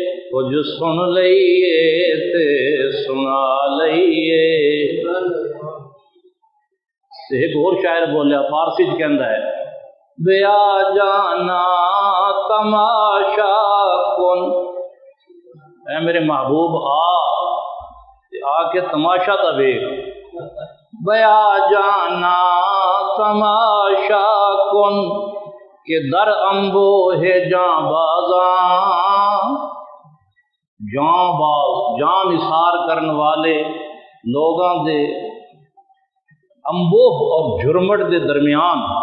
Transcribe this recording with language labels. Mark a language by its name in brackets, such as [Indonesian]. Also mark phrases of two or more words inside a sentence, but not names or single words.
[Punjabi] کچھ سن لئیے تے سنا لئیے۔ ایک اور شاعر بولیا فارسی چ کہندا ہے [Persian] بیا جانا تماشا کن، [Punjabi] اے میرے محبوب آ کے تماشا تا ویکھ، [Persian] بیا جانا تماشا کن کہ در امبو ہے جاں بازاں، [Punjabi] جاں باز جان نثار کرن والے لوگاں دے امبوہ اور جھرمٹ دے درمیان،